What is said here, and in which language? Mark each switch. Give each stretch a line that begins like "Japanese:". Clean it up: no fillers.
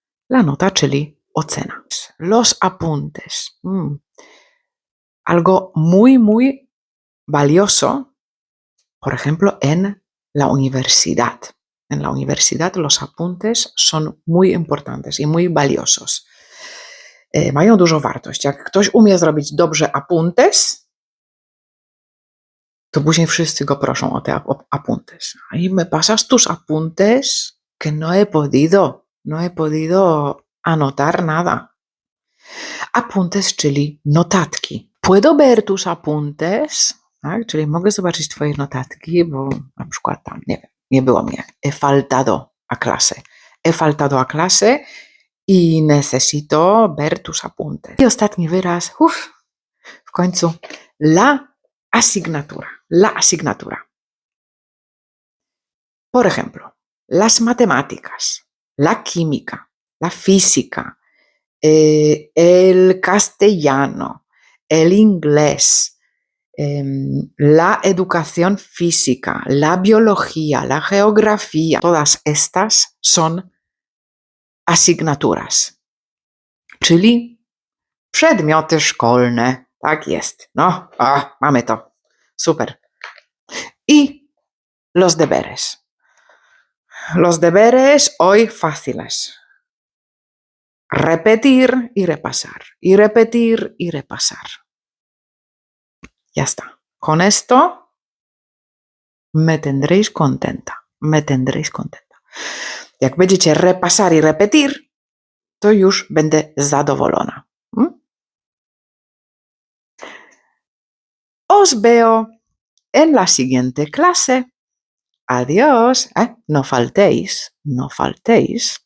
Spanish: La nota,
Polish: czyli ocena.
Spanish: Los apuntes. Algo muy, muy valioso, por ejemplo, en la universidad. En la universidad los apuntes son muy importantes y muy valiosos.
Polish: Mają dużą wartość. Jak ktoś umie zrobić dobrze apuntes, to później wszyscy go proszą o te apuntes.
Spanish: I me pasas tus apuntes, que no he podido anotar nada. Apuntes,
Polish: czyli notatki.
Spanish: Puedo ver tus apuntes, tak?
Polish: Czyli mogę zobaczyć twoje notatki, bo na przykład tam, nie wiem, nie było mnie.
Spanish: He faltado a clase. He faltado a clase y necesito ver tus apuntes.
Polish: I ostatni wyraz, w końcu, la asignatura.
Spanish: La asignatura. Por ejemplo, las matemáticas, la química, la física, el castellano, el inglés, la educación física, la biología, la geografía, todas estas son asignaturas,
Polish: czyli przedmioty szkolne. Tak jest. No, mamy to. Super.
Spanish: I los deberes. Los deberes hoy fáciles. Repetir y repasar. Y repetir y repasar. Ya está. Con esto me tendréis contenta. Me tendréis contenta.
Polish: Jak będziecie
Spanish: repasar y repetir,
Polish: to już będę zadowolona.
Spanish: Os veo en la siguiente clase. Adiós. No faltéis, no faltéis.